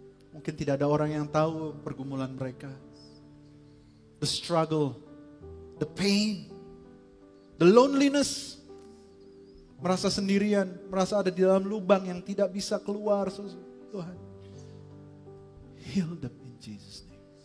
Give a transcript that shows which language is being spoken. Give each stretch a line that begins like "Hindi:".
Indonesian: Mungkin tidak ada orang yang tahu pergumulan mereka.
English: The struggle, the pain, the loneliness.
Indonesian: Merasa sendirian, merasa ada di dalam lubang yang tidak bisa keluar.
English: Tuhan, heal them in Jesus' name.